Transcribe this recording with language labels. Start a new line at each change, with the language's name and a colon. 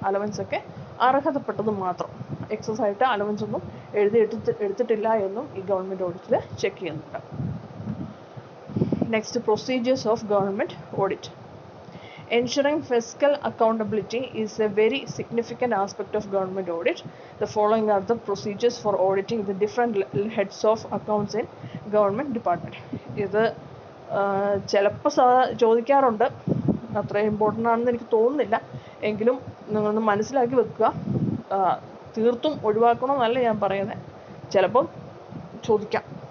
Malayalam: Allowance ഒക്കെ അർഹതപ്പെട്ടത് മാത്രം, excess ആയിട്ട് അലവൻസ് ഒന്നും എടുത്തിട്ടില്ല എന്നും ഈ ഗവൺമെൻറ് ഓഡിറ്റിൽ ചെക്ക് ചെയ്യുന്നുണ്ട്.
English: Next, procedures of government audit. Ensuring fiscal accountability is a very significant aspect of government audit. The following are the procedures for auditing the different heads of accounts in government department.
Malayalam: ഇത് ചിലപ്പോൾ ചോദിക്കാറുണ്ട്, അത്ര important ആണെന്ന് എനിക്ക് തോന്നുന്നില്ല, എങ്കിലും നിങ്ങളൊന്ന് മനസ്സിലാക്കി വെക്കുക. തീർത്തും ഒഴിവാക്കണമെന്നല്ല ഞാൻ പറയുന്നത്, ചിലപ്പം ചോദിക്കാം.